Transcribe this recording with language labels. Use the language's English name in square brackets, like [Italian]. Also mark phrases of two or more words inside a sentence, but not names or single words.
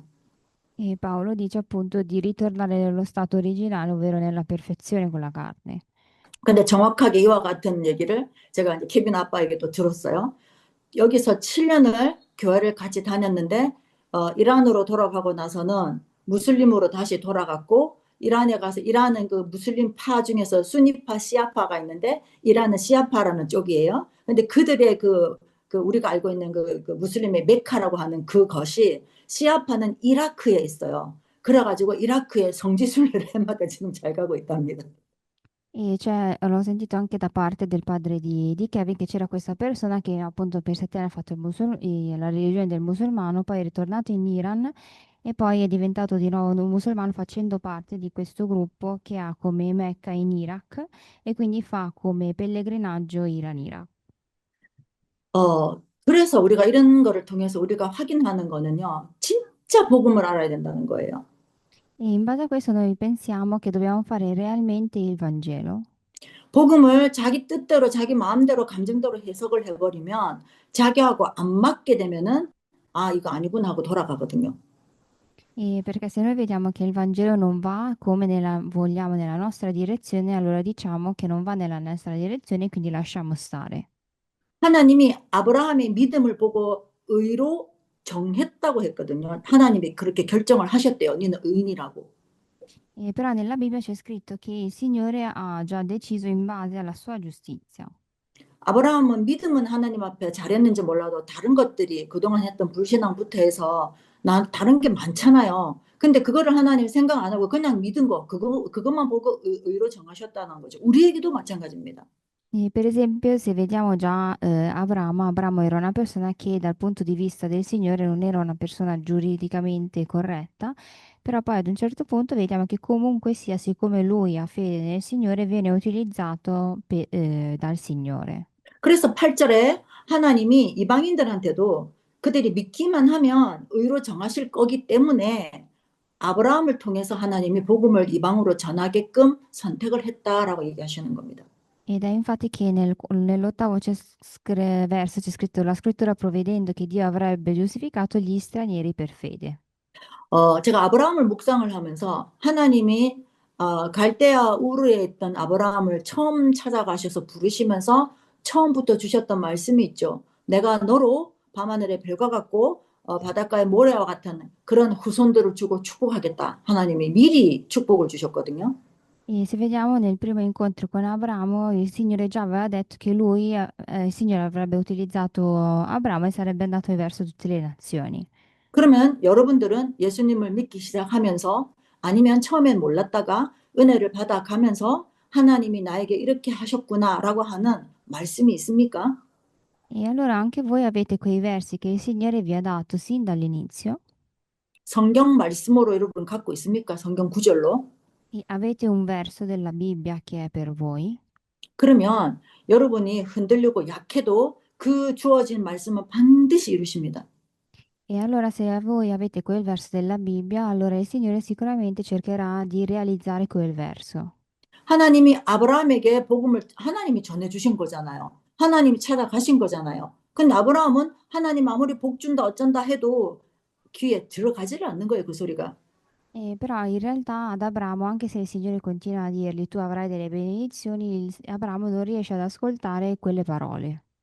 [Italian] E Paolo dice appunto di ritornare nello stato originale, ovvero nella perfezione con la carne. [Korean] 근데 정확하게 이와 같은 얘기를 제가 이제 케빈 아빠에게도 들었어요. 여기서 7년을 교회를 같이 다녔는데 이란으로 돌아가고 나서는 무슬림으로 다시 돌아갔고 이란에 가서 이란은 그 무슬림 파 중에서 수니파 시아파가 있는데 이란은 시아파라는 쪽이에요. 근데 그들의 그 우리가 알고 있는 그 무슬림의 메카라고 하는 그것이 시아파는 이라크에 있어요. 그래가지고 이라크의 성지순례를 해마다 지금 잘 가고 있답니다. [Italian] E l'ho sentito anche da parte del padre di Kevin che c'era questa persona che appunto per 7 anni ha fatto la religione del musulmano, poi è ritornato in Iran e poi è diventato di nuovo un musulmano facendo parte di questo gruppo che ha come Mecca in Iraq e quindi fa come pellegrinaggio Iran-Iraq. [Korean] 그래서 우리가 이런 거를 통해서 우리가 확인하는 거는요, 진짜 복음을 알아야 된다는 거예요. [Italian] E in base a questo noi pensiamo che dobbiamo fare realmente il Vangelo. [Korean] 복음을 자기 뜻대로, 자기 마음대로, 감정대로 해석을 해버리면 자기하고 안 맞게 되면은 아, 이거 아니구나 하고 돌아가거든요. [Italian] E perché se noi vediamo che il Vangelo non va come vogliamo nella nostra direzione, allora diciamo che non va nella nostra direzione e quindi lasciamo stare. [Korean] 하나님이 아브라함의 믿음을 보고 의로 정했다고 했거든요. 하나님이 그렇게 결정을 하셨대요. 너는 의인이라고. [Italian] Però nella Bibbia c'è scritto che il Signore ha già deciso in base alla sua giustizia. [Korean] 아브라함은 믿음은 하나님 앞에 잘했는지 몰라도 다른 것들이 그동안 했던 불신앙부터 해서 다른 게 많잖아요. 근데 그거를 하나님 생각 안 하고 그냥 믿은 거, 그것만 보고 의로 정하셨다는 거죠. 우리에게도 마찬가지입니다. [Italian] E per esempio, se vediamo già Abramo era una persona che dal punto di vista del Signore non era una persona giuridicamente corretta, però poi ad un certo punto vediamo che comunque sia, siccome lui ha fede nel Signore, viene utilizzato dal Signore. [Korean] 그래서 8절에 하나님이 이방인들한테도 그들이 믿기만 하면 의로 정하실 거기 때문에 아브라함을 통해서 하나님이 복음을 이방으로 전하게끔 선택을 했다라고 얘기하시는 겁니다. [Italian] Ed è infatti che nell'ottavo verso c'è scritto la scrittura provvedendo che Dio avrebbe giustificato gli stranieri per fede. [Korean] 제가 아브라함을 묵상을 하면서 하나님이 갈대아 우르에 있던 아브라함을 처음 찾아가셔서 부르시면서 처음부터 주셨던 말씀이 있죠. 내가 너로 밤하늘의 별과 같고 바닷가의 모래와 같은 그런 후손들을 주고 축복하겠다. 하나님이 미리 축복을 주셨거든요. [Italian] E se vediamo nel primo incontro con Abramo, il Signore già aveva detto che il Signore avrebbe utilizzato Abramo e sarebbe andato verso tutte le nazioni. [Korean] 그러면 여러분들은 예수님을 믿기 시작하면서 아니면 처음엔 몰랐다가 은혜를 받아가면서 하나님이 나에게 이렇게 하셨구나라고 하는 말씀이 있습니까? [Italian] E allora anche voi avete quei versi che il Signore vi ha dato sin dall'inizio [Korean] 성경 말씀으로 여러분 갖고 있습니까? 성경 구절로. [Italian] e avete un verso della Bibbia che è per voi. [Korean] 그러면 여러분이 흔들리고 약해도 그 주어진 말씀은 반드시 이루십니다. [Italian] E allora se voi avete quel verso della Bibbia, allora il Signore sicuramente cercherà di realizzare quel verso. [Korean] 하나님이 아브라함에게 복음을 하나님이 전해주신 거잖아요. 하나님이 찾아가신 거잖아요. 근데 아브라함은 하나님 아무리 복 준다 어쩐다 해도 귀에 들어가지를 않는 거예요, 그 소리가. [Italian] Però in realtà ad Abramo, anche se il Signore continua a dirgli tu avrai delle benedizioni, Abramo non riesce ad ascoltare quelle parole.